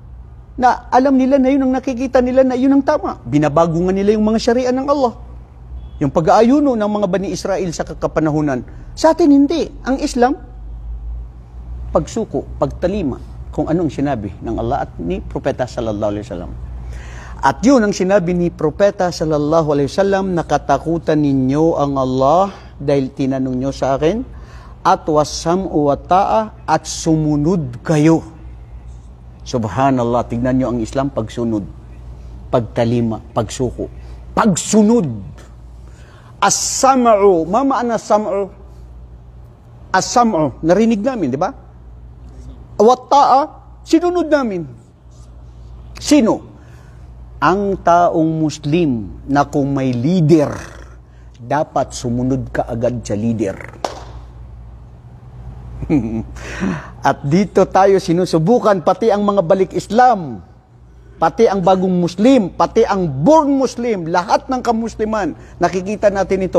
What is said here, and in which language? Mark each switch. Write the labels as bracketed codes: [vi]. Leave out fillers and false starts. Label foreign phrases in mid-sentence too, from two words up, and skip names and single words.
[tl] Na alam nila na yun ang nakikita nila na yun ang tama. Binabago nga nila yung mga syariah ng Allah. Yung pag-aayuno ng mga Bani Israel sa kakapanahunan. Sa atin hindi. Ang Islam, pagsuko, pagtalima, kung anong sinabi ng Allah at ni Propeta [ar] صلى الله عليه وسلم. [tl] At yun ang sinabi ni Propeta [ar] صلى الله عليه وسلم, [tl] nakatakutan ninyo ang Allah dahil tinanong nyo sa akin, at [ar] والسمع والطاعة, [tl] at sumunod kayo. Subhanallah, tignan nyo ang Islam, pagsunod, pagtalima, pagsuko, pagsunod. [ar] السمع، ما معنى سمع? [tl] As-sam'u, narinig namin, di ba? [ar] والطاعة, [tl] sinunod namin. Sino? Ang taong Muslim na kung may leader, dapat sumunod ka agad sa leader. At dito tayo sinusubukan, pati ang mga balik Islam, pati ang bagong Muslim, pati ang [en] born Muslim, [tl] lahat ng kamusliman, nakikita natin ito.